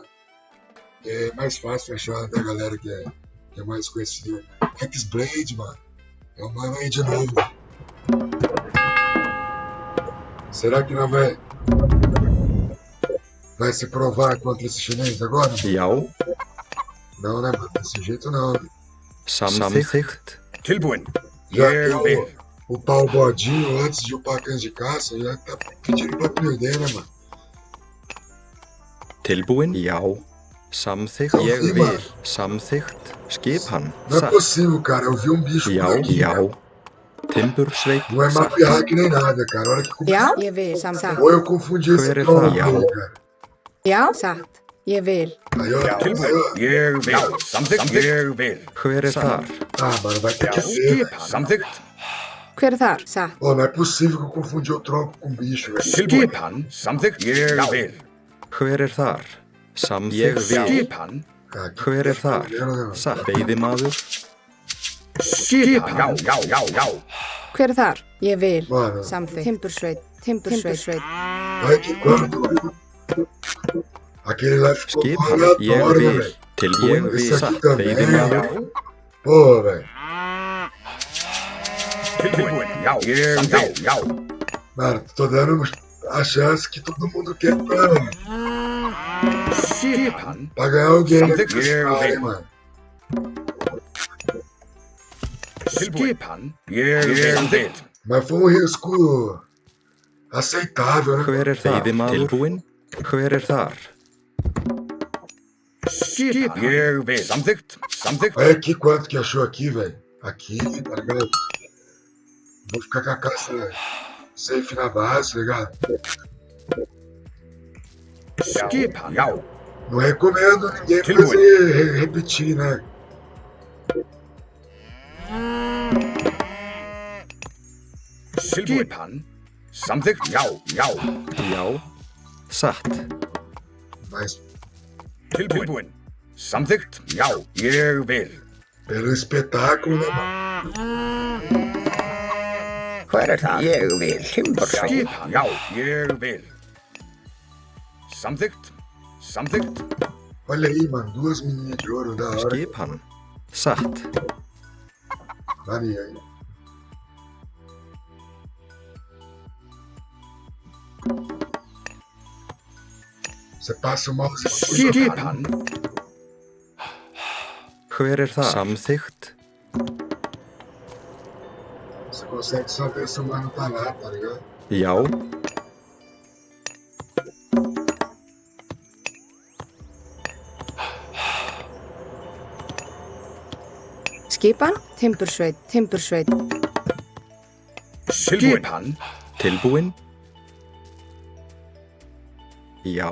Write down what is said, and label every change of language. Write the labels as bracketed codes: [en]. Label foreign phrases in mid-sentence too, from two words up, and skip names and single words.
[pt] É mais fácil achar da galera que é mais conhecida. X-Blade, mano. É o mano aí de novo. Será que não vai se provar contra esse chinês agora? [is] Já, [pt] Não, né, mano? Desse jeito não. [is] samþykkt. Tilbúin. Já Ég [pt] que [is] vil. [pt] upar o bodinho antes de upar a cães de caça, já tá pedindo pra perder, né, mano? [is] Tilbúin? Já. Samþykkt. [pt] Então, [is] Ég [pt] sim, [is] vil. [pt] mano. [is] Samþykkt. Skipan. [pt] Não é [is] Satt. [pt] possível, cara. Eu vi um bicho [is] Já, [pt] por aqui. [is] já. Timbursveit. [pt] Não é mapa hack nem nada, cara. Olha que [is] Já, ég vil. Samþykkt. [pt] Ou eu confundi esse [is] Hver er [pt] troll [is] það? [pt] aí, cara. [is] Já, satt. Ég vil. [pt] Aí, ó. Aí, [is] Tilbúin. [pt] ó. [is] Ég vil. Samþykkt. Ég vil. Hver er þar? [pt] Ah, mano, vai ter que ser, [is] Skipan. [pt] velho. [is] Samþykkt. Hver er þar? Satt. [pt] Pô, não é possível que eu confundi o tronco com o bicho, velho. [is] Skipan. Samþykkt. Ég vil. Hver er þar? Samþykkt. Skipan. [pt] Ah, que [is] Hver er þar? [pt] primeiro, né, mano? [is] Satt. Veiðimaður. Skipan. Já. Hver er þar? Ég vil. [pt] Mano, [is] Samþykkt. Timbursveit. Timbursveit. [pt] olha que quanto, mano. Aquele lá ficou [is] Skipan. Ég [pt] aleatório, né, [is] vil. [pt] velho? [is] Tilbúin. [pt] Esse aqui [is] Satt. [pt] também. [is] Veiðimaður. [pt] Pô, velho. [is] Tilbúin. Já. [pt] Mano, tô dando a chance que todo mundo quer [is] Skipan. [pt] pra ganhar alguém [is] Samþykkt. [pt] nesse cara, hein, mano. [is] Skipan. Ég vil. [pt] Mas foi um risco aceitável, né? [is] Hver er þar? Tilbúin. Hver er þar? Skipan. Ég vil. Samþykkt. [pt] Olha aqui quanto que achou aqui, velho. Aqui, tá ligado? Vou ficar com a caça safe na base, tá ligado? [is] Skipan. Já. [pt] Não recomendo ninguém [is] Tilbúin. [pt] fazer repetir, né? [is] Skipan. Samþykkt. Já. Já. Satt. [pt] Mas [is] Tilbúin. Samþykkt. Já. Ég vil. [pt] pelo espetáculo, né, mano? [is] Hver er það? Ég vil. Timbursveit. Skipan. Já. Ég vil. Samþykkt. [pt] Olha aí, mano. 2 meninas de ouro da hora. [is] Skipan. Satt. [pt] Maria aí. Você passa o mouse. [is] Skipan. Hver er þar? Samþykkt. [pt] Você consegue saber se o mano tá lá, tá ligado? [is] Já. Skipan. Timbursveit. Timbursveit. Skipan. Tilbúin. Já.